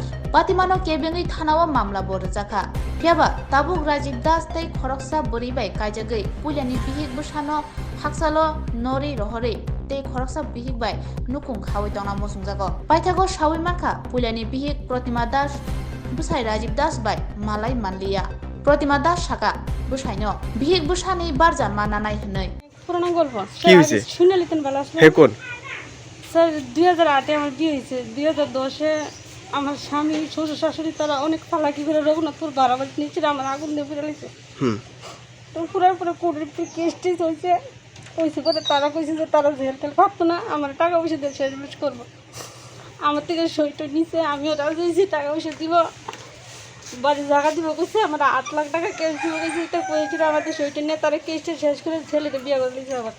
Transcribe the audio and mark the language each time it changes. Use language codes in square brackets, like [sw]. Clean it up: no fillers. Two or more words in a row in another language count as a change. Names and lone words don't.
[trp] Patimano Kebengi Thanawa Mamla Borjaka. Piaba Tabuk Rajiv Das tei Khoroksa Boribai Kaijagai Pulyani Bihik Busano Haksalo Nori Rohori tei khoroksa bihik bai nukung khawai tongna mosungjago. Paithago Shawai Manka Pulyani Bihik Pratima Das Busai Rajiv Das bai malai manliya Pratima Das shaka busaino bihik busani barjan mananai hnai [bn] পুরানো গল্প কি হয়েছে শুনে নিতেন ভালো আসলে হে কোন স্যার 2008 আমার বিয়ে হয়েছে 2010 আমার স্বামী শ্বশুর শাশুড়ি তারা অনেক ফালাকি করে রঘুনাথপুর বাড়াবাড়ি নিচে আমার আগুন দিয়ে ফিরে নিয়েছে তো পুরার পরে কোর্টের কেস টেস হয়েছে পরে তারা কইছে যে তারা জেল তেল ভাবতো না আমার টাকা পয়সা দিয়ে শেষ করবো আমার থেকে সইটা নিচে আমিও রাজি হয়েছি টাকা পয়সা দিব বাড়ি জায়গা দিব কইছে আমার 8 লাখ টাকা ক্যাশ দিব কইছে এটা কইছিল আমাদের সইটা নিয়ে তারা কেসটা শেষ করে ছেলেকে বিয়ে করে দিয়েছে আবার